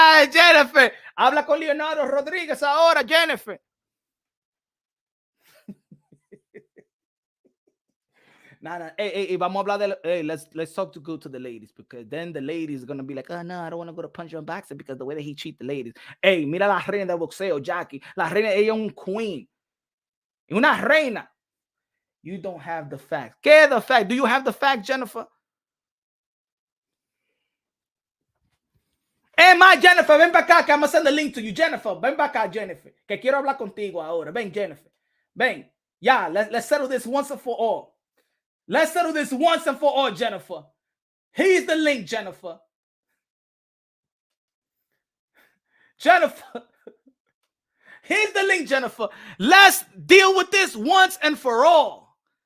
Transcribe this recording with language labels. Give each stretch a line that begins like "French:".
Spanish: Jennifer, habla con Leonardo Rodriguez ahora, Jennifer.
English: Nah. Hey, vamos a hablar de, hey, let's talk to go to the ladies, because then the ladies are gonna be like, oh no, I don't want to go to Punch Unboxing because the way that he treat the ladies.
Spanish: Hey, mira la reina de boxeo, Jackie. La reina, ella es un queen.
English: Una reina. You don't have the fact. ¿Qué es the fact? Do you have the fact, Jennifer? Más, Jennifer, ven para acá, que I'm gonna send the link to you.
Spanish: Jennifer, ven para acá, Jennifer, que quiero hablar contigo ahora. Ven, Jennifer. Ven.
English: Yeah, let's settle this once and for all. Let's settle this once and for all, Jennifer. Here's the link, Jennifer. Jennifer. Here's the link, Jennifer. Let's deal with this once and for all.